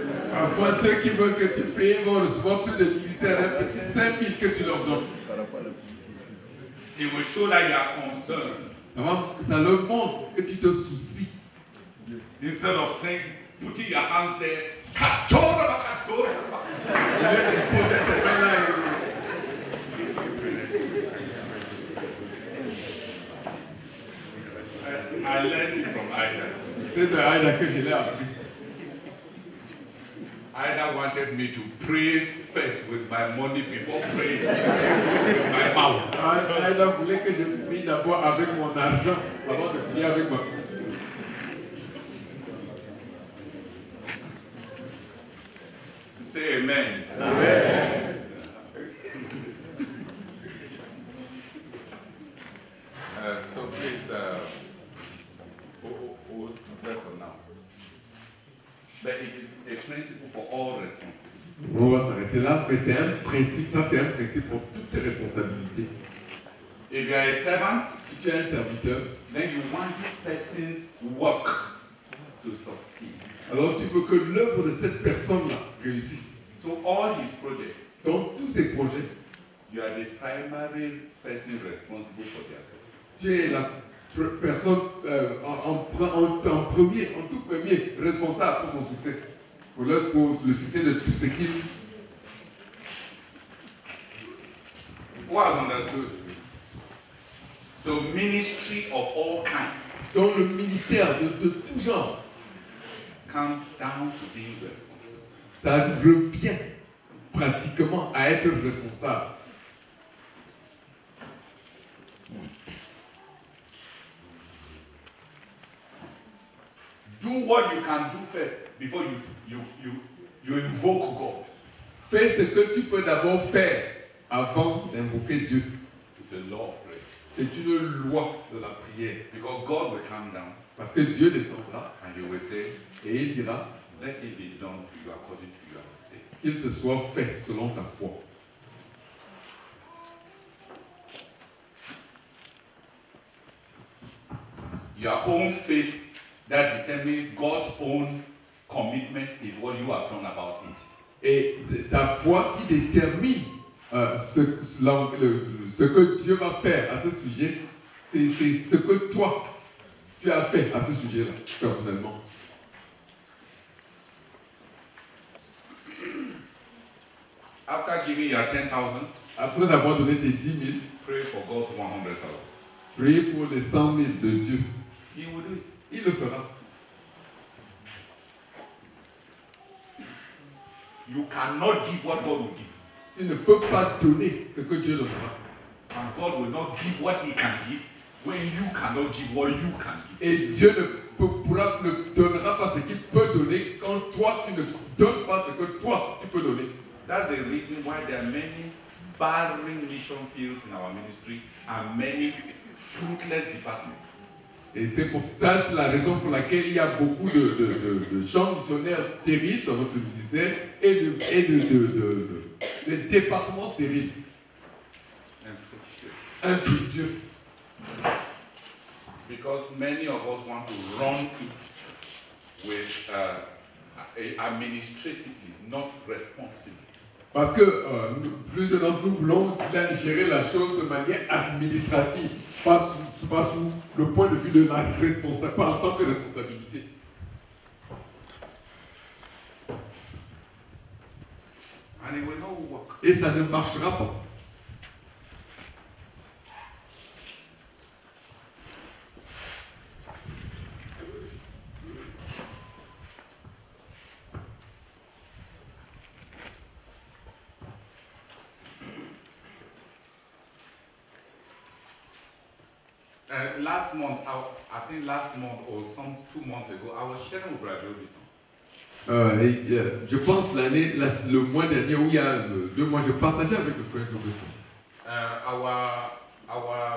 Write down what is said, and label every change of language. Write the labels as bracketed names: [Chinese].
[French] Parfois, ceux qui veulent que tu pries vont recevoir plus de ministère, un petit 5 000 que tu leur donnes. [English] It will show that you are concerned. [French] Ça leur montre que tu te soucies. [English] Instead of saying, putting your hands there, I learned it from Ida. [French] C'est de Ida que je l'ai appris. [English] Ida wanted me to pray first with my money before praying with my mouth. [French] Ida voulait que je prie d'abord avec mon argent avant de prier avec ma bouche. [English] Say amen. [French] Amen. [English] So please, we'll stop there for now. But it is a principle for all responsibilities. [French] On va s'arrêter là, mais c'est un principe, ça c'est un principe pour toutes les responsabilités. [English] If you are a servant, [French] Si tu es un serviteur, [English] then you want this person's work to succeed. [French] alors tu veux que l'œuvre de cette personne-là réussisse. [English] So all his projects, [French] Dans tous ces projets, [English] you are the primary person responsible for their success. [French] tu es la personne en tout premier responsable pour son succès, pour le succès de tout ce qu'il. [English] Who has understood? So ministry of all kinds [French] Dans le ministère de tout genre, [English] comes down to being responsible. [French] ça revient pratiquement à être responsable. [English] Do what you can do first before you invoke God. [French] Fais ce que tu peux d'abord faire avant d'invoquer Dieu. [English] It's a law of prayer. [French] C'est une loi de la prière. [English] Because God will come down [French] Parce que Dieu descendra [English] and he will say, [French] et il dira [English] let it be done to you according to your faith. [French] qu'il te soit fait selon ta foi. [English] Your own faith that determines God's own commitment is what you have done about it. [French] Et ta foi qui détermine ce que Dieu va faire à ce sujet, c'est ce que toi, tu as fait à ce sujet-là, personnellement. [English] After giving your 10,000, [French] Après avoir donné tes 10 000, [English] pray for God's 100,000. [French] priez pour les 100 000 de Dieu. [English] He will do it. [French] Il le fera. [English] You cannot give what God will give. [French] Tu ne peux pas donner ce que Dieu donnera. [English] And God will not give what he can give when you cannot give what you can give. [French] Et Dieu ne donnera pas ce qu'il peut donner quand toi, tu ne donnes pas ce que toi, tu peux donner. [English] That's the reason why there are many barren mission fields in our ministry and many fruitless departments. [French] Et c'est pour ça, c'est la raison pour laquelle il y a beaucoup de champs missionnaires stériles dans notre ministère et de départements stériles, infructueux. [English] Because many of us want to run it with administratively, not responsibly. [French] Parce que plusieurs d'entre nous voulons gérer la chose de manière administrative, pas sous le point de vue de la responsabilité, pas en tant que responsabilité. [English] And it will not work. [French] Et ça ne marchera pas. [English] Last month, I think last month or 2 months ago, I was sharing with Brother Robinson. [French] Je pense le mois dernier, où il y a 2 mois, je partageais avec le frère Robinson.